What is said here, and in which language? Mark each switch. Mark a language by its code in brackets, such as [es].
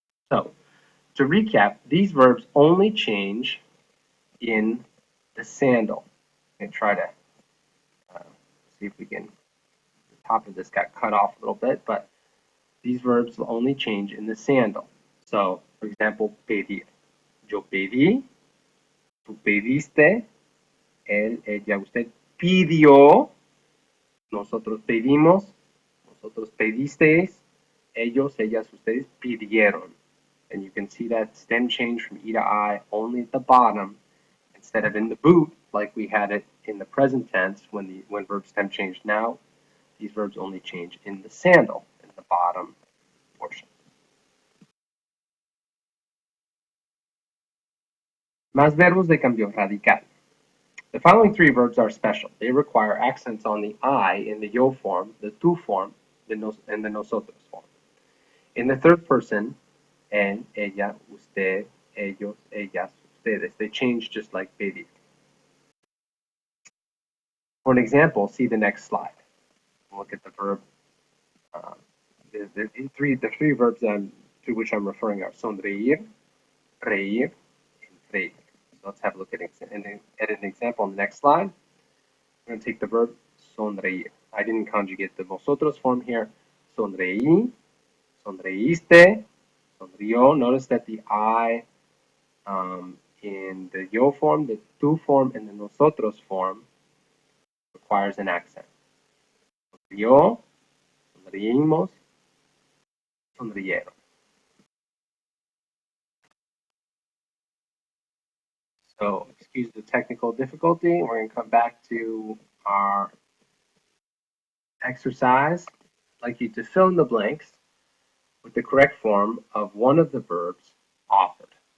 [en] So, to recap, these verbs only change in the sandal. I'm going to try to see if we can, the top of this got cut off a little bit, but these verbs will only change in the sandal. So, for example, pedir. [es] Yo pedí, tú pediste, él, ella, usted pidió, nosotros pedimos, vosotros pedisteis, ellos, ellas, ustedes pidieron. [en] And you can see that stem change from E to I only at the bottom instead of in the boot like we had it in the present tense when verb stem changed. Now these verbs only change in the sandal, in the bottom portion. [es] Más verbos de cambio radical. [en] The following three verbs are special. They require accents on the I in the yo form, the tú form, and the nosotros form. In the third person, [es] él, ella, usted, ellos, ellas, ustedes, [en] they change just like pedir. For an example, see the next slide. Look at the verb. The three verbs to which I'm referring are sonreír, reír, and reír. So let's have a look at an example on the next slide. I'm going to take the verb sonreír. I didn't conjugate the vosotros form here. [es] Sonreí, sonreíste, sonrió. [en] Notice that the I in the yo form, the tú form, and the nosotros form requires an accent. [es] Sonrió, sonreímos, sonrieron. [en] So excuse the technical difficulty. We're going to come back to our exercise. like you to fill in the blanks with the correct form of one of the verbs offered.